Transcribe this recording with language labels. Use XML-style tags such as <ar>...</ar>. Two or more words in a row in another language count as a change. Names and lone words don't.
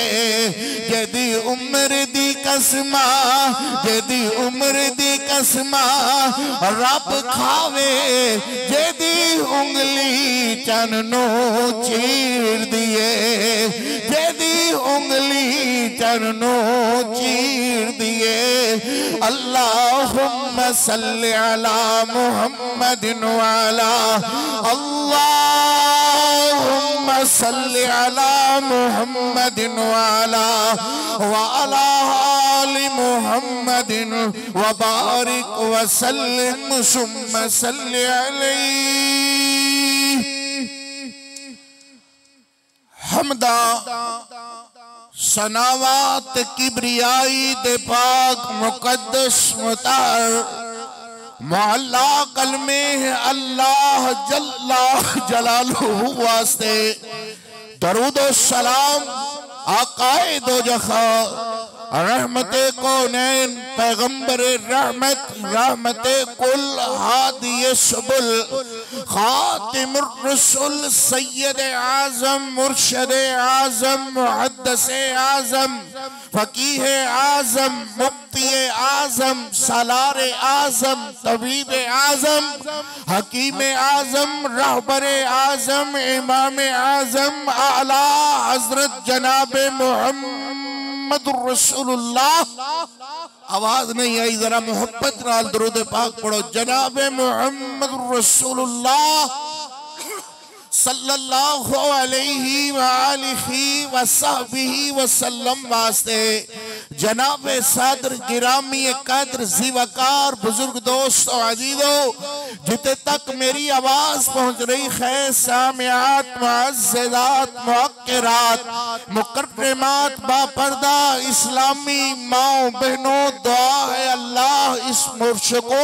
<pa>جدی عمر دی قسماں، جدی عمر دی قسماں رب کھاوے، جدی انگلی چنوں چیر دیے، جدی انگلی چنوں چیر دیے.</pa> <ar>اللهم صل على محمد وعلى، اللهم صل على محمد وعلى آل محمد وبارك وسلم ثم صل عليه.</ar> <ur>حمدا ثناوات کبریائی دے پاک مقدس مطہر محلہ کلمے ہے اللہ</ur> <ar>جل جلاله</ar> <ur>واسطے درود و سلام آقائے دو جہاں رحمت کونین پیغمبر رحمت رحمت کل ہادی سبل خاتم الرسل سید اعظم مرشد اعظم محدث اعظم فقیہ اعظم مفتی اعظم سالار اعظم طبیب اعظم حکیم اعظم رہبر اعظم امام اعظم اعلیٰ حضرت جناب محمد رسول اللہ.</ur> <pa>آواز نہیں آئی، ذرا محبت نال درود پاک پڑھو.</pa> <ur>جناب محمد رسول اللہ</ur> <ar>صلى الله عليه وآله وصحبه وسلم</ar> <ur>واسطے جناب صدر گرامی قدر ذی وقار بزرگ دوستوں عزیزوں، جتے تک میری آواز پہنچ رہی ہے، سامعات معززات موقرات مکرمات باپردہ اسلامی ماؤ بہنوں، دعا ہے اللہ اس مرشکو</ur>